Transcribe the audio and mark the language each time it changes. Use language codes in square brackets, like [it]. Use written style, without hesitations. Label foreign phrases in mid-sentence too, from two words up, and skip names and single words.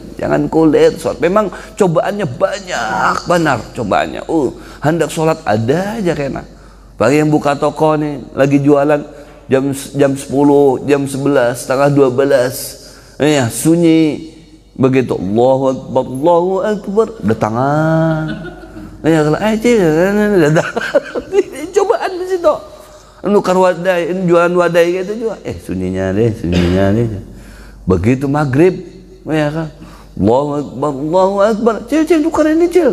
[bjn] Jangan kulir sholat. Memang cobaannya banyak benar cobaannya. Hendak sholat ada aja kena. Bagi yang buka toko nih, lagi jualan jam 10, jam 11, setengah 12. Ya, sunyi begitu. [ar] Allahu Akbar, Allahu Akbar. [bjn] Datangan. Ya, kalau datang. Cobaan di situ. Nukar wadai, jualan wadai gitu juga. Sunyinya deh. Begitu maghrib, ya kan. [ar] Allahu Akbar. [bjn] Cil, nukar ini cil.